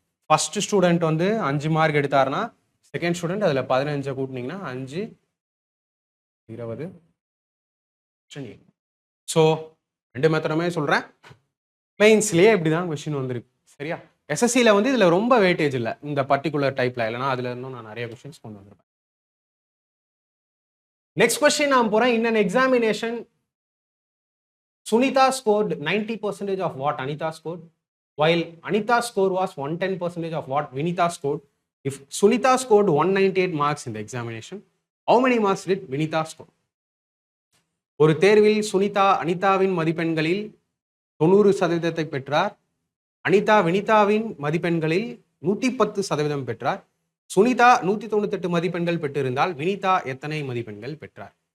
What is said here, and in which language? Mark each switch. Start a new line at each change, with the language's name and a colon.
Tamil: First student வந்து 5 mark எடுத்தாருன்னா second student அதுல 15 கூட்டினீங்கன்னா 5 20 so 2 மெத்தடுமே சொல்றேன். மெயின்ஸ்லயே இப்படிதான் கொஸ்டின் வந்திருக்கு. சரியா? எஸ்எஸ்சியில் வந்து இதுல ரொம்ப வெயிட்டேஜ் இல்லை இந்த பர்டிகுலர் டைப்ல, இல்லைன்னா அதுல இருந்தும் நான் நிறைய கொஸ்டின்ஸ் கொண்டு வந்திருப்பேன். நெக்ஸ்ட் கொஸ்டின் நான் போறேன்.
English: In an examination Sunita scored 90% of what Anita scored, while Anita's score was 110% of what Vinita scored. If Sunita scored 198 marks in the examination, how many marks did Vinita score?
Tamil: ஒரு தேர்வில் சுனிதா அனிதாவின் மதிப்பெண்களில் 90% பெற்றார். அனிதா வினிதாவின் மதிப்பெண்களில் 110% பெற்றார். சுனிதா 198 மதிப்பெண்கள் பெற்றிருந்தால் வினிதா எத்தனை மதிப்பெண்கள் பெற்றார்?